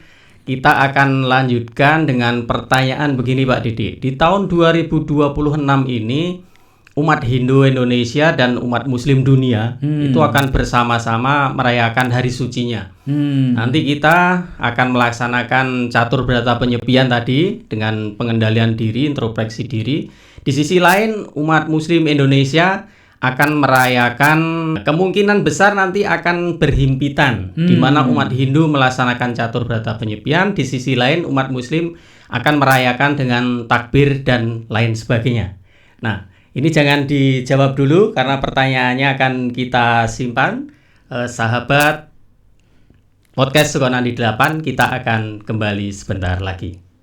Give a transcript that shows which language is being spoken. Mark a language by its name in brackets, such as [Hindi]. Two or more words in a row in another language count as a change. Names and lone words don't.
[Indonesian] Kita akan lanjutkan dengan pertanyaan begini Pak Didi. Di tahun 2026 ini umat Hindu Indonesia dan umat Muslim dunia itu akan bersama-sama merayakan hari sucinya. Nanti kita akan melaksanakan catur berata penyepian tadi dengan pengendalian diri, introspeksi diri. Di sisi lain umat Muslim Indonesia akan merayakan, kemungkinan besar nanti akan berhimpitan, di mana umat Hindu melaksanakan catur berata penyepian, di sisi lain umat Muslim akan merayakan dengan takbir dan lain sebagainya. Nah, ini jangan dijawab dulu karena pertanyaannya akan kita simpan. Sahabat podcast Sukonandi 8, kita akan kembali sebentar lagi.